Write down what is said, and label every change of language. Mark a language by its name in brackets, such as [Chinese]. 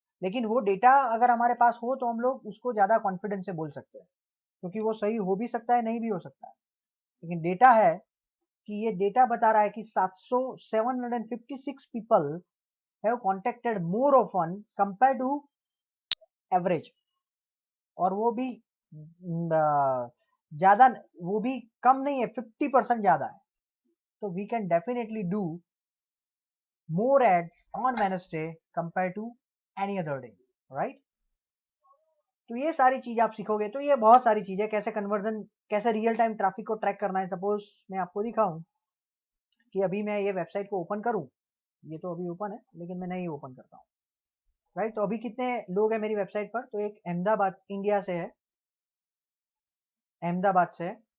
[Hindi] लेकिन वो डेटा अगर हमारे पास हो तो हम लोग उसको ज्यादा कॉन्फिडेंस से बोल सकते हैं, क्योंकि वो सही हो भी सकता है, नहीं भी हो सकता है, लेकिन डेटा है कि ये डेटा बता रहा है कि [English] 756 people have contacted more often compared to average, [Hindi] और वो भी ज्यादा, वो भी कम नहीं है, 50% ज्यादा है। [English] तो we can definitely do more ads on Wednesday compared to any other day, right? [Hindi] तो ये सारी चीज आप सीखोगे, तो ये बहुत सारी चीजें, कैसे कन्वर्जन, कैसे रियल टाइम ट्रैफिक को ट्रैक करना है। सपोज मैं आपको दिखाऊं कि अभी मैं ये वेबसाइट को ओपन करूं, ये तो अभी ओपन है लेकिन मैं नहीं ओपन करता हूं, राइट? तो अभी कितने लोग हैं मेरी वेबसाइट पर, तो एक अहमदाबाद इंडिया से है, अहमदाबाद से है।